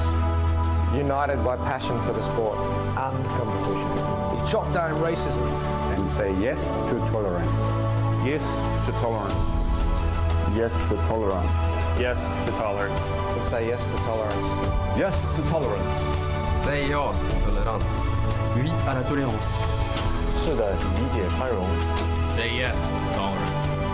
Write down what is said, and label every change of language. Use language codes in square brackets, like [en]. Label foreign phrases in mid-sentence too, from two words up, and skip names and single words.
[en] united by passion for the sport and competition. We chop down racism and say yes to tolerance. Yes to tolerance. Yes to tolerance. Yes to tolerance. We say yes to tolerance. Yes to tolerance. [sv] Say ja till tolerans. [fr] Oui à la tolérance. [zh] 是的，理解宽容。 [en] Say yes to tolerance.